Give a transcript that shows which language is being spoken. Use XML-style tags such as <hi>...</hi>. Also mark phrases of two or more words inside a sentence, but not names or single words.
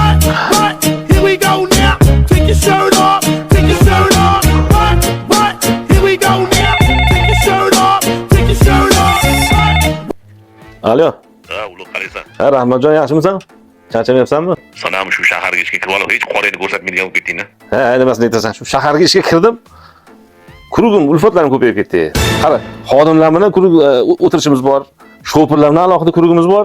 <en>Right, here we go now. Take your shirt off, take your shirt off. Right, here we go now. Take your shirt off, take your shirt off.</en> <uz>Alo. Ha, ulug' qalaysan. Ha, Rahmatjon, yaxshimisan? Charchamayapsanmi? Sana ham shu shaharga ishga kirib olib, hech qo'lingni ko'rsatmaydigan bo'lib ketding-da. Ha, nimasini aytasan? Shu shaharga ishga kirdim. Kurugim, ulfatlarim ko'payib ketdi. Qara, xodimlar bilan kurug o'tirishimiz bor. Shoferlar bilan alohida kurugimiz bor.</uz>